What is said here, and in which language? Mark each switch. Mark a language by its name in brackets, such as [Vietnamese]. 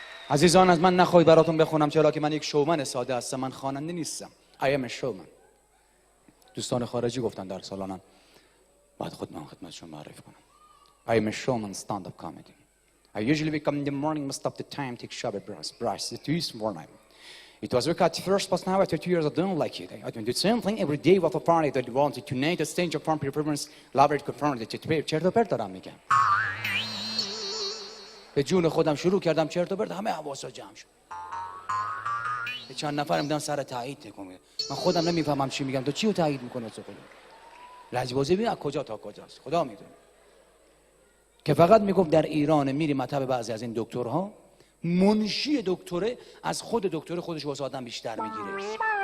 [Persian] عزیزان از من نخواهید براتون بخونم چرا که من یک شومن ساده هستم. من خواننده نیستم. [English] I am a showman. [Persian] دوستان خارجی گفتن در سالانم بعد من خدمتشون معرفی کنم. [English] I am a showman stand-up comedy. I usually wake up in the morning, most of the time take shower brush. It is morning. It was work at first, but now after 2 years I don't like it. I do the same thing every day with a party that wanted to name the stage of farm performance, elaborate confirmed that it [Persian] چرت و پرت دارم میگم. به جون خودم شروع کردم چرت و پرت، همه حواسا جمع شد. به چند نفر میگم سر تایید تکون میده. من خودم نمیفهمم چی میگم. تو چی رو تایید میکنی واسه خودت؟ لجبازی ببین از کجا تا کجاست. خدا میدونه. که فقط میگفت در ایران میری مطب بعضی از این دکترها منشی دکتره از خود دکتر خودش واسه آدم بیشتر میگیره.